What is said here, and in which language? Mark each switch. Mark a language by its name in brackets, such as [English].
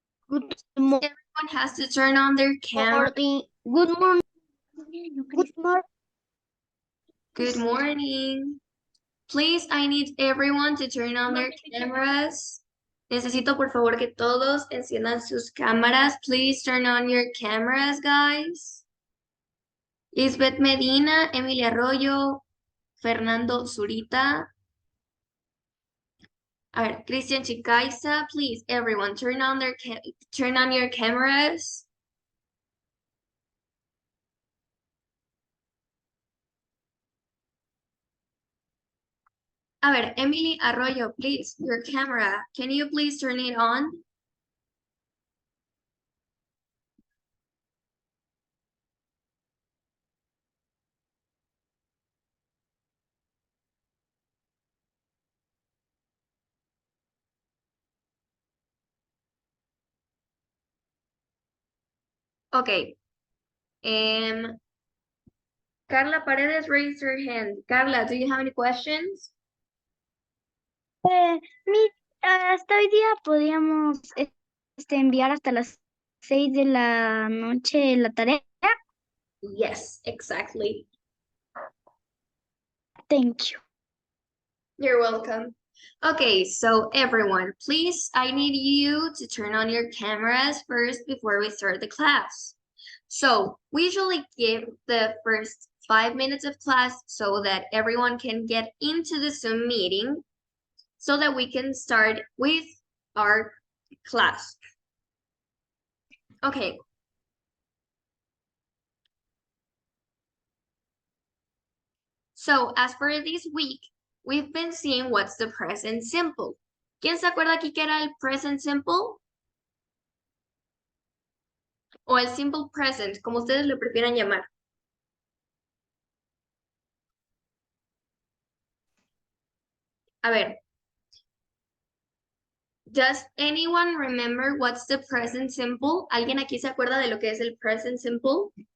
[English] Good Everyone has to turn on their camera. morning. Good morning. Good morning. Good morning. Please, I need everyone to turn on their cameras. [Spanish] Necesito, por favor, que todos enciendan sus cámaras. [English] Please turn on your cameras, guys. Lisbeth Medina, Emilia Arroyo, Fernando Zurita. All right, Christian Chicaiza, please, everyone, turn on your cameras. [Spanish] A ver, [English] Emily Arroyo, please, your camera. Can you please turn it on? Okay. Carla Paredes, raise your hand. Carla, do you have any questions? [Spanish] Miss, hasta hoy día podíamos enviar hasta las 6 de la noche la tarea. [English] Yes, exactly. Thank you. You're welcome. Okay, so everyone, please, I need you to turn on your cameras first before we start the class. So we usually give the first 5 minutes of class so that everyone can get into the Zoom meeting so that we can start with our class. Okay. So as for this week, we've been seeing what's the present simple. [Spanish] ¿Quién se acuerda aquí que era el present simple? O el simple present, como ustedes lo prefieran llamar. A ver. [English] Does anyone remember what's the present simple? [Spanish] ¿Alguien aquí se acuerda de lo que es el present simple?